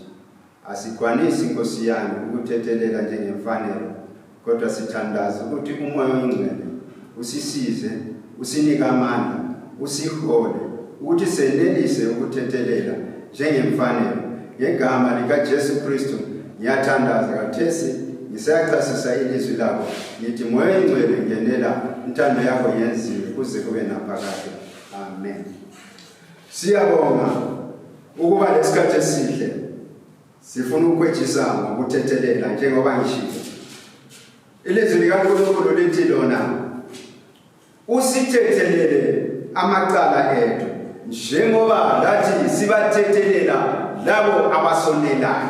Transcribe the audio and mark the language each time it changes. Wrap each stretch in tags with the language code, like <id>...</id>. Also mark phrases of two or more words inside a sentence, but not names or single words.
<nd>Asikwanisi Nkosi yami ukuthethelela njengemfanelo, kodwa sithandaza ukuthi uMoya oNgcwele usisize, usinike amandla, usihole ukuthi senelise ukuthethelela njengemfanelo. Ngegama likaJesu Kristu ngiyathandaza kathesi ngisayachasisa ilizwi lakho. Ngithi Moya oNgcwele ngenela, intando yakho yenziwe kuze kube naphakade. Amen. Siyabonga ukuba lesikhathi esihle sifuna ukwejisa ngokuthethelela njengoba ngishilo. Ilizwi likaNkulunkulu lithi lona usithethelele amacala ethu njengoba lathi sibathethelela labo abasonelayo.</nd>